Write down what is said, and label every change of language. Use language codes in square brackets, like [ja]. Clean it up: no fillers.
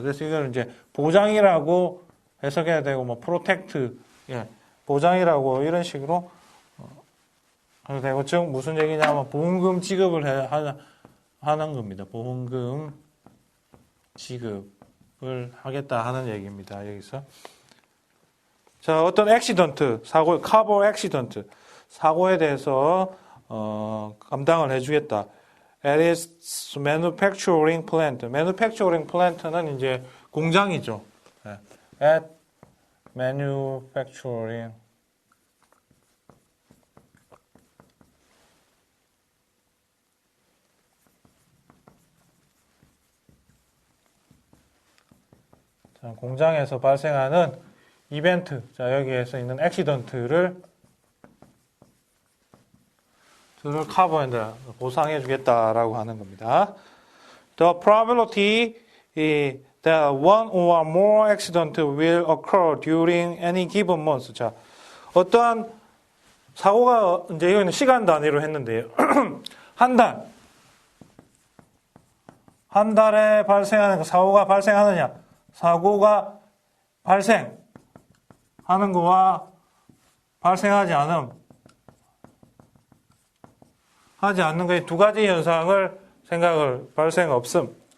[ko] 그래서 이걸 이제 보장이라고 해석해야 되고, 뭐 프로텍트, 보장이라고 이런 식으로 해도 되고, 즉 무슨 얘기냐면 보험금 지급을 하는 겁니다. 보험금 지급을 하겠다 하는 얘기입니다. 여기서. 자, 어떤 액시던트, 커버 액시던트, 사고에 대해서 감당을 해주겠다. [en] At its manufacturing plant. [ko] manufacturing plant는 이제 공장이죠. [en] At manufacturing. [ko] 자, 공장에서 발생하는 이벤트. 자, 여기에서 있는 액시던트를 커버한다, 보상해 주겠다라고 하는 겁니다. [en] The probability that one or more accidents will occur during any given month. [ko] 자, 어떠한 사고가, 이제 이거는 시간 단위로 했는데요. 한 달에 발생하는 사고가 발생하느냐, 사고가 발생하는 거와 발생하지 않는 거의 두 가지 현상을 발생 없음.